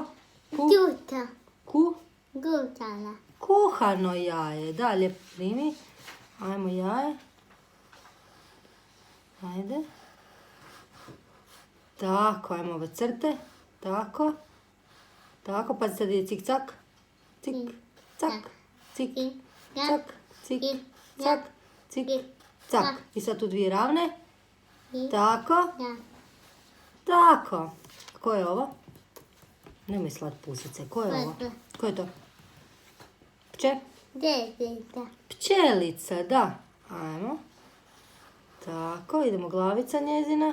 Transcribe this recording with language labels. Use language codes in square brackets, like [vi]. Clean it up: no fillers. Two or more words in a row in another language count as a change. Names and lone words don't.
[hr] Tuta. Gutala. Kuhano jaje. Da, lijepo primi. Ajmo jaje. Ajde. Tako, ajmo ove crte. Tako. Tako, pa sad ide cik cak. Cik, cak. Cik, cak. Cik, cak. Cik, cak. I sad tu dvije ravne. Tako. Ja. Tako. Ko je ovo? Nemoj slat pusice. Ko je ovo? Ko je to? Djetica. Pčelica, da. Ajmo. Tako, idemo glavica njezina.